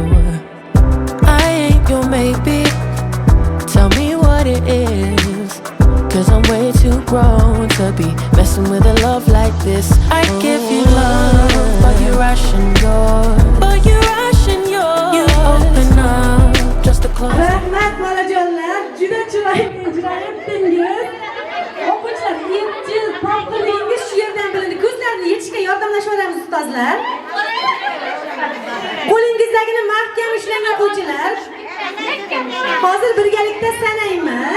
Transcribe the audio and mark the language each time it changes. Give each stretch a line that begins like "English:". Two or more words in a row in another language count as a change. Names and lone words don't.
English: I ain't your maybe. Tell me what it is, 'cause I'm way too grown to be messing with a love like this. I give you love, but you ration yours. But you ration yours. You open up just to close.
Uzbek: Rahmat bolajonlar, juda chiroyli ijro etdingiz. O'quvchilar, 7 yil pokligingiz shu yerdan bilindi. Ko'zlarni yechishga yordamlashaveramiz ustozlar. Qo'lingizdagini mahkam ushlang o'quvchilar. Hozir birgalikda sanaymiz.